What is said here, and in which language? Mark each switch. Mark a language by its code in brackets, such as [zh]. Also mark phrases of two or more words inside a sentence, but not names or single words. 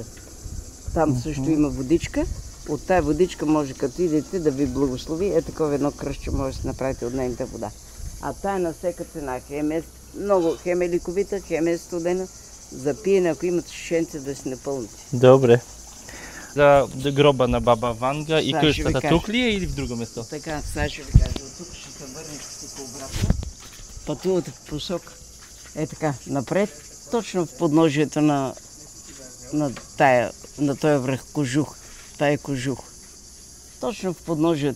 [bg] Там също има водичка. От тая водичка може като идете да ви благослови. Такова едно кръстче може да се направите от нейната вода. А тая на всека цена. Хем е ликовита, хем е студена. За пиене, ако имате шишенце, да си напълните. Добре. за гроба на Баба Ванга и Сега ще ви къщата кажа. тук ли е или в друго место? Така, сега ще ви кажа. От тук ще се върнете тук обратно. Пътувате в посока. Е така, напред, точно в подножието на този връх Кожух. Тая Кожух. Точно в подножието.